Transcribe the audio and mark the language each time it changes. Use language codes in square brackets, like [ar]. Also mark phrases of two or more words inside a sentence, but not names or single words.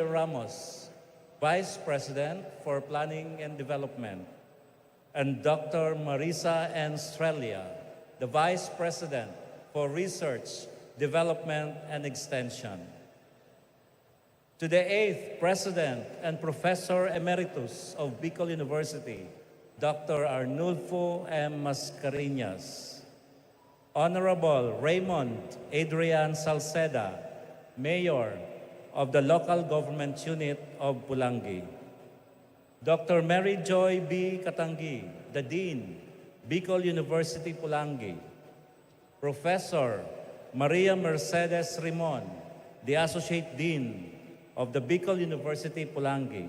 [en] Ramos, Vice President for Planning and Development. And Dr. Marisa N. Strelia, the Vice President for Research, Development, and Extension. To the 8th President and Professor Emeritus of Bicol University, Dr. Arnulfo M. Mascareñas. Honorable Raymond Adrian Salceda, Mayor of the Local Government Unit of Pulangi. Dr. Mary Joy B. Katangi, the Dean, Bicol University, Pulangi. Professor Maria Mercedes Rimon, the Associate Dean of the Bicol University, Pulangi.